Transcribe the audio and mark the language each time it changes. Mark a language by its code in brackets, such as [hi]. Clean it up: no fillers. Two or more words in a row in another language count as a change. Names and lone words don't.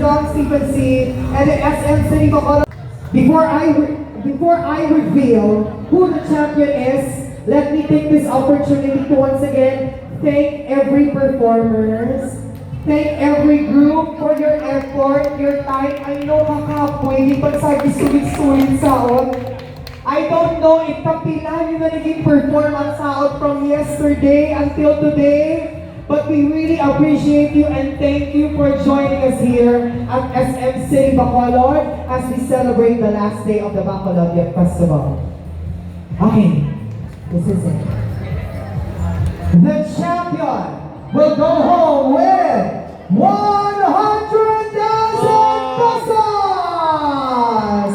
[en] John Stephen C., and the SM City Bacolod. Before I reveal who the champion is, let me take this opportunity to once again thank every performers, thank every group for your effort, your time. I know [hil] kakapoy, hindi pa sulit saon. [en] I don't know if [hil] kapilan yung naging performance saon [en] from yesterday until today, but we really appreciate you and thank you for joining us here at SM City Bacolod as we celebrate the last day of the Bacolod Festival. Okay, this is it. The champion will go home with 100,000 pesos!